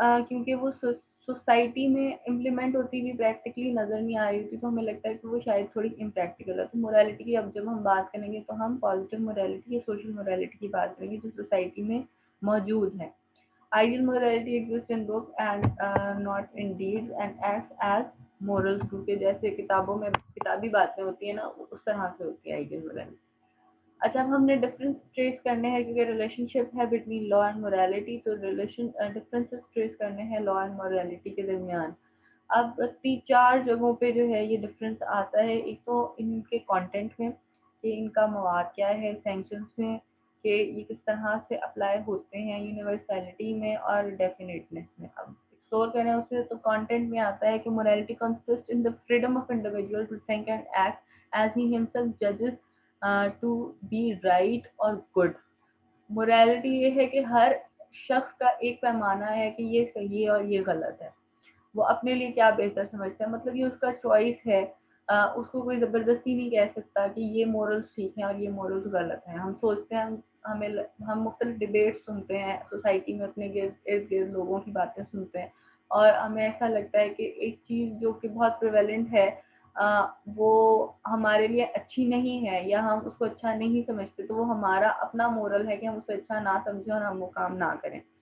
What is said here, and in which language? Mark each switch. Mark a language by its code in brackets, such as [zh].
[ur] کیونکہ وہ سوسائٹی میں امپلیمنٹ ہوتی ہوئی پریکٹیکلی نظر نہیں آ رہی تھی تو ہمیں لگتا ہے کہ وہ شاید تھوڑی امپریکٹیکل ہے. تو مورالٹی کی اب جب ہم بات کریں گے تو ہم پازیٹیو مورالٹی یا سوشل مورالٹی کی بات کریں گے جو سوسائٹی میں موجود ہے. [en] Ideal morality exists in books and not in deeds and acts as morals [ur] کیونکہ جیسے کتابوں میں کتابی باتیں ہوتی ہیں نا اس طرح سے ہوتی ہے [en] ideal morality. [ur] اچھا اب ہم نے ڈفرینس ٹریس کرنے ہیں کیونکہ ریلیشن شپ ہے بٹوین لا اینڈ مورالٹی تو ریلیشن ڈفرینسز ٹریس کرنے ہیں لا اینڈ مورالٹی کے درمیان. اب چار جگہوں پہ جو ہے یہ ڈفرینس آتا ہے. ایک تو ان کے کانٹینٹ میں کہ ان کا مواد کیا ہے, سینکشنس میں کہ یہ کس طرح سے اپلائی ہوتے ہیں, یونیورسلٹی میں اور ڈیفینیٹنس میں. اب ایکسپلور کریں اسے تو کانٹینٹ میں آتا ہے کہ [en] morality consists in the freedom of individual to think and act as he himself judges to be right or good. [ur] morality یہ ہے کہ ہر شخص کا ایک پیمانہ ہے کہ یہ صحیح ہے اور یہ غلط ہے. وہ اپنے لیے کیا بہتر سمجھتا ہے, مطلب یہ اس کا چوائس ہے. اس کو کوئی زبردستی نہیں کہہ سکتا کہ یہ مورلس ٹھیک ہیں اور یہ مورلس غلط ہیں. ہم سوچتے ہیں ہمیں ہم مختلف ڈبیٹ سنتے ہیں سوسائٹی میں, اپنے ارد گرد لوگوں کی باتیں سنتے ہیں اور ہمیں ایسا لگتا ہے کہ ایک چیز جو کہ بہت پریویلنٹ ہے وہ ہمارے لیے اچھی نہیں ہے یا ہم اس کو اچھا نہیں سمجھتے تو وہ ہمارا اپنا مورل ہے کہ ہم اسے اچھا نہ سمجھیں اور ہم وہ کام نہ کریں.